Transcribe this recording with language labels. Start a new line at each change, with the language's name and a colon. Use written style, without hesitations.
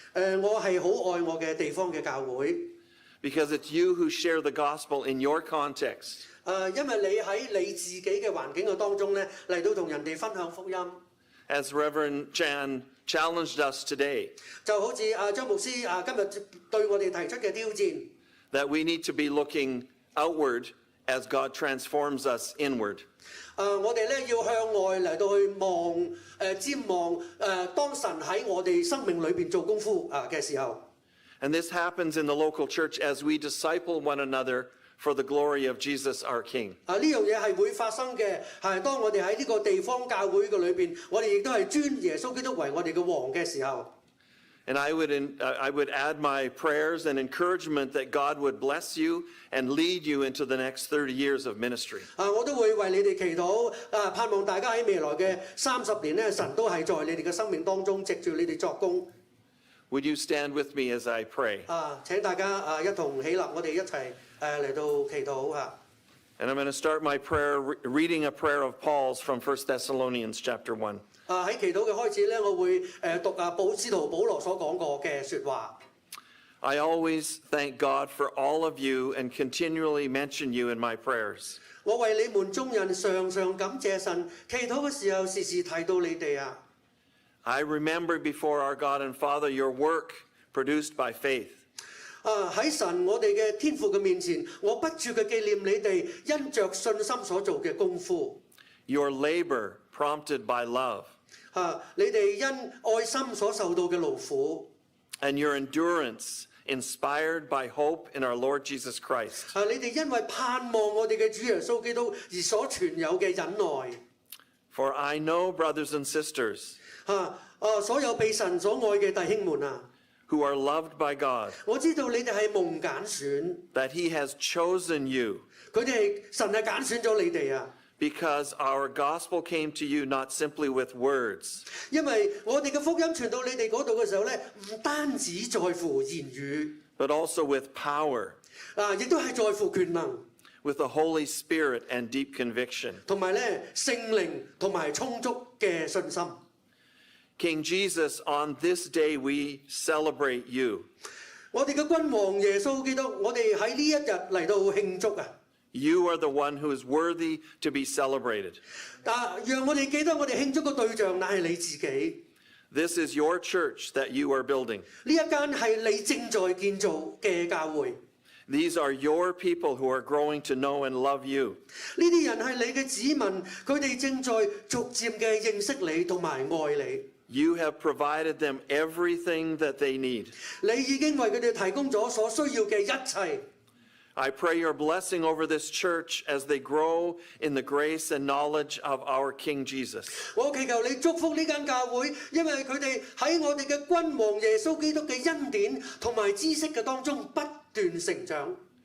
Cantonese: 我係好愛我嘅地方嘅教會，
English: because it's you who share the gospel in your context.
Cantonese: 因為你喺你自己嘅環境嘅當中咧嚟到同人哋分享福音。
English: As Reverend Chan challenged us today,
Cantonese: 就好似張牧師今日對我哋提出嘅挑戰，
English: that we need to be looking outward as God transforms us inward.
Cantonese: 我哋咧要向外嚟到去望瞻望當神喺我哋生命裏邊做功夫嘅時候。
English: And this happens in the local church as we disciple one another for the glory of Jesus our King.
Cantonese: 呢樣嘢係會發生嘅，係當我哋喺呢個地方教會嘅裏邊，我哋亦都係尊耶穌基督為我哋嘅王嘅時候。
English: And I would add my prayers and encouragement that God would bless you and lead you into the next 30 years of ministry.
Cantonese: 我都會為你哋祈禱，盼望大家喺未來嘅30年咧，神都係在你哋嘅生命當中藉住你哋作工。
English: Would you stand with me as I pray?
Cantonese: 請大家一同起立，我哋一齊嚟到祈禱嚇。
English: And I'm going to start my prayer reading a prayer of Paul's from 1 Thessalonians chapter 1.
Cantonese: 喺祈禱嘅開始咧，我會讀使徒保羅所講過嘅説話。
English: I always thank God for all of you and continually mention you in my prayers.
Cantonese: 我為你們眾人常常感謝神，祈禱嘅時候時時提到你哋啊。
English: I remember before our God and Father your work produced by faith.
Cantonese: 喺神我哋嘅天父嘅面前，我不住嘅紀念你哋因着信心所做嘅功夫。
English: Your labor prompted by love.
Cantonese: 你哋因愛心所受到嘅勞苦。
English: And your endurance inspired by hope in our Lord Jesus Christ.
Cantonese: 你哋因為盼望我哋嘅主耶穌基督而所存有嘅忍耐。
English: For I know, brothers and sisters,
Cantonese: 所有被神所愛嘅弟兄們啊，
English: who are loved by God,
Cantonese: 我知道你哋係蒙揀選，
English: that He has chosen you,
Cantonese: 神係揀選咗你哋啊。
English: because our gospel came to you not simply with words,
Cantonese: 因為我哋嘅福音傳到你哋嗰度嘅時候咧，唔單止在乎言語，
English: but also with power,
Cantonese: 亦都係在乎權能。
English: with the Holy Spirit and deep conviction.
Cantonese: 同埋咧聖靈同埋充足嘅信心。
English: King Jesus, on this day we celebrate you.
Cantonese: 我哋嘅君王耶穌基督，我哋喺呢一日嚟到慶祝啊！
English: You are the one who is worthy to be celebrated.
Cantonese: 但讓我哋記得我哋慶祝嘅對象乃係你自己。
English: This is your church that you are building.
Cantonese: 呢一間係你正在建造嘅教會。
English: These are your people who are growing to know and love you.
Cantonese: 呢啲人係你嘅子民，佢哋正在逐漸嘅認識你同埋愛你。
English: You have provided them everything that they need.
Cantonese: 你已經為佢哋提供咗所需要嘅一切。
English: I pray your blessing over this church as they grow in the grace and knowledge of our King Jesus.
Cantonese: 我祈求你祝福呢間教會，因為佢哋喺我哋嘅君王耶穌基督嘅恩典同埋知識嘅當中不斷成長。